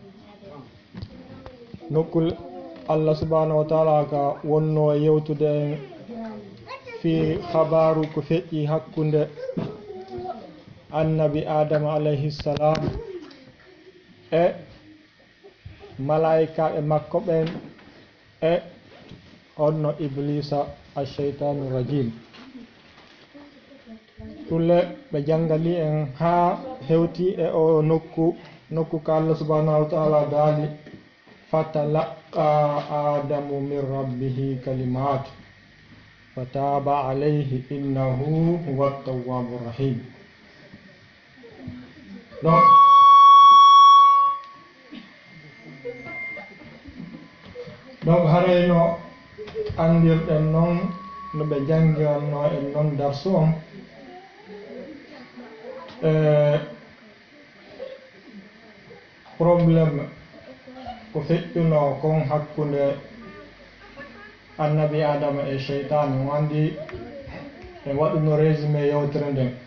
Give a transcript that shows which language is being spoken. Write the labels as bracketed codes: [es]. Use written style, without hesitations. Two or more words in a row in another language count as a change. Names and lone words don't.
[ff] nokkul Allah [ar] سبحانه وتعالى [ff] ka wonno e yewtude en fi habaru ko feƴƴi hakkunde annabi adama [ar] عليه السلام [ff] e malaika e makko ɓen e onno iblisa [ar] الشيطان الرجيم. [ff] Tulle ɓe jangali en ha hewti e o nokku ka Allah [ar] سبحانه وتعالى [ff] daali [ar] فتلقى آدم من ربه كلمات فتاب عليه إنه هو التواب الرحيم. [ff] Donc harayno andirɗen noon no ɓe jangiranno en noon darsu on probléme ko feƴƴuno kon hakkunde annabi adama e cheytane wandi en waɗuno résumé yewtere nden.